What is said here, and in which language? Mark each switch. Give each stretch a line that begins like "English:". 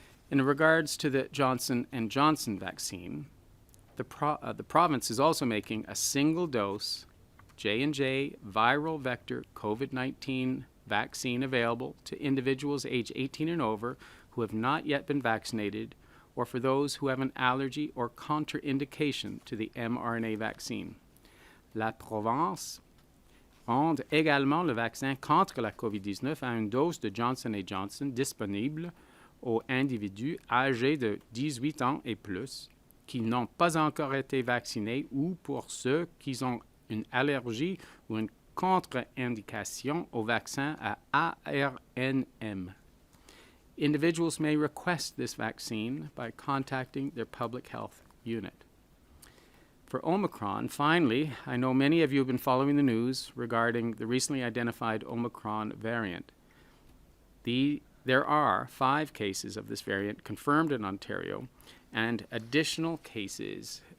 English: In regards to the Johnson & Johnson vaccine, the province is also making a single-dose J&J viral vector COVID-19 vaccine available to individuals age 18 and over who have not yet been vaccinated or for those who have an allergy or contraindication to the mRNA vaccine.
French: La province rend également le vaccin contre la COVID-19 à une dose de Johnson & Johnson disponible aux individus âgés de 18 ans et plus qui n'ont pas encore été vaccinés ou pour ceux qui ont une allergie ou une contre-indication au vaccin à ARNM.
English: Individuals may request this vaccine by contacting their public health unit. For Omicron, finally, I know many of you have been following the news regarding the recently identified Omicron variant. There are 5 cases of this variant confirmed in Ontario, and additional cases